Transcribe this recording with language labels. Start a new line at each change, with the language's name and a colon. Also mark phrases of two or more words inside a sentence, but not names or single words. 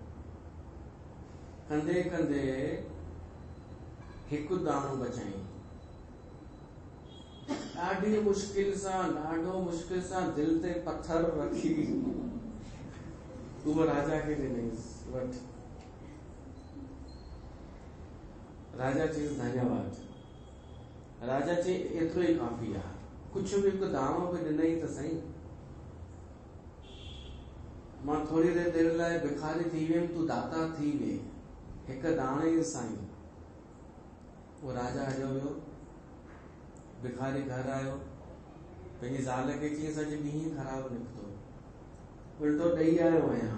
Sindhi: कंदे कंदे हिकु दाणो बचाई। ॾाढी मुश्किल सां, ॾाढो मुश्किल सां दिल ते पत्थर रखी उहो राजा खे ॾिनईसि, वठ। राजा चयईसि धन्यवाद। राजा चई एतिरो ई काफ़ी आहे, कुझु बि हिकु दाणो बि ॾिनई त सही। मां थोरी देरि लाइ भिखारी थी वियुमि, तूं दाता थी वे, हिकु दाणे सां ई। वो राजा हलियो वियो। भिखारी घर आयो, पंहिंजी ज़ाल खे चयईंसि अॼु ॾींहुं ख़राब निकितो, उल्टो ॾेई आयो आहियां।